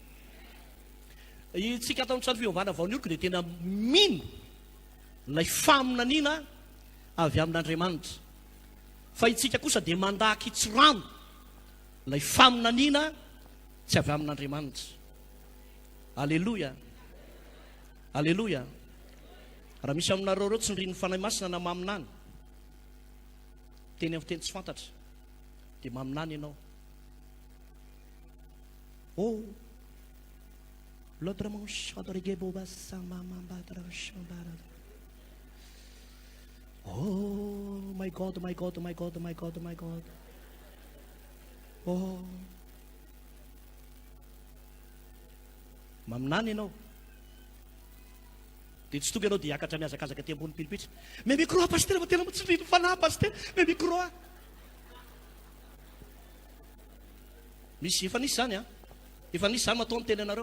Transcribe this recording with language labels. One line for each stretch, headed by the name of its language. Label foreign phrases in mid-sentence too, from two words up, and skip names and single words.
Malagasy: Tsika atao ny fivavahana vaonioloko dia tena mino ilay faminaniana avy amin'Andriamanitra, fa itsika kosa dia mandaky tsirano ilay faminaniana tsy avy amin'Andriamanitra. Alleluia. Alleluia. Raha misy aminareo reo tsy ndriny fanahy masina na maminany, teny amin'ny teny tsy fantatra, dia maminany ianao.
English: Oh, oh my God, my God, my God, my God, my God.
Malagasy: Oh, maminany ianao. Dia tsy tonga ianao dia hiakatra miazakazaka aty ambony pilipitra. Me micro pasteur, fa tena tsy ndriny fanahy pasteur, me micro a. Misy efa nisy zany efa nisy zany matao amin'ny teny anareo.